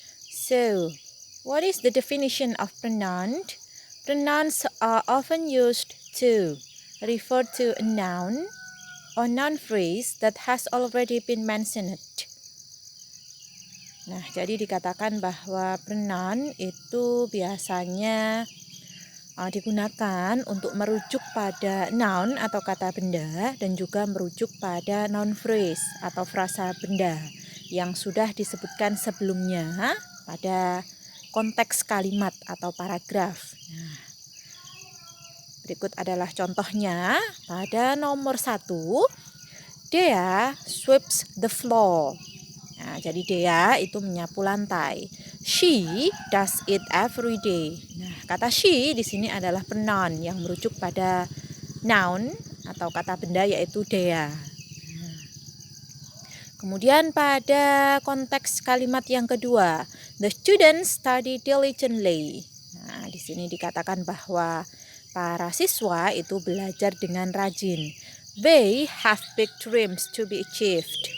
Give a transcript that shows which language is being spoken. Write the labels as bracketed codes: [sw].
[en] So, what is the definition of pronoun? Pronouns are often used to refer to a noun or noun phrase that has already been mentioned. [id] Nah, jadi dikatakan bahwa pronoun itu biasanya digunakan untuk merujuk pada noun atau kata benda dan juga merujuk pada noun phrase atau frasa benda yang sudah disebutkan sebelumnya pada konteks kalimat atau paragraf. Nah, berikut adalah contohnya. Pada nomor 1, [en] Dea sweeps the floor. [id] Nah, jadi Dea itu menyapu lantai. [en] She does it every day. [id] Nah, kata she di sini adalah pronoun yang merujuk pada noun atau kata benda yaitu Dea. Nah, kemudian pada konteks kalimat yang kedua, [en] the students study diligently. [id] Nah, di sini dikatakan bahwa para siswa itu belajar dengan rajin. [en] They have big dreams to be achieved.